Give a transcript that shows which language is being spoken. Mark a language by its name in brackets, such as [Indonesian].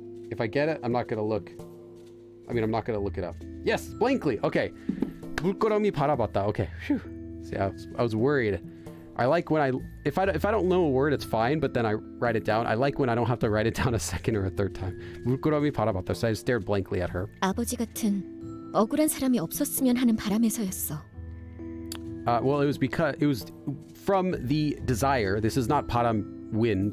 [English] If I get it, I'm not going to look. I'm not going to look it up. Yes, blankly. Okay. [Korean] 물끄러미 바라봤다. [English] Okay. Phew. See, I was worried. I like when if I don't know a word, it's fine, but then I write it down. I like when I don't have to write it down a second or a third time. [Korean] 물끄러미 바라봤다. [English] So I stared blankly at her. [Korean] 아버지 같은 억울한 사람이 없었으면 하는 바람에서였어. [English] Well, it was from the desire. This is not param wind.